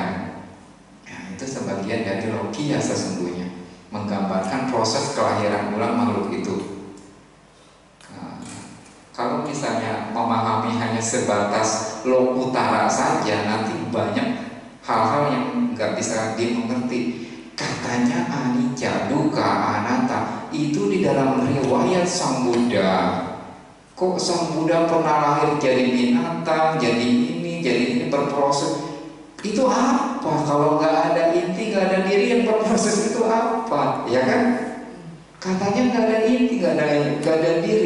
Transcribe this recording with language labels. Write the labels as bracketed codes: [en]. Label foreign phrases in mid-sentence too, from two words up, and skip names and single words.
[id] Nah, itu sebagian dari logia sesungguhnya, menggambarkan proses kelahiran ulang makhluk itu. Nah, kalau misalnya memahami hanya sebatas lokutara saja, nanti banyak hal-hal yang nggak bisa dimengerti. Katanya [pi] anicca, dukkha, anatta [id] itu di dalam riwayat Sang Buddha. Kok Sang Buddha pernah lahir jadi binatang, jadi ini berproses? Itu apa? Kalau nggak ada inti, nggak ada diri, yang berproses itu apa? Ya kan? Katanya nggak ada inti, nggak ada diri.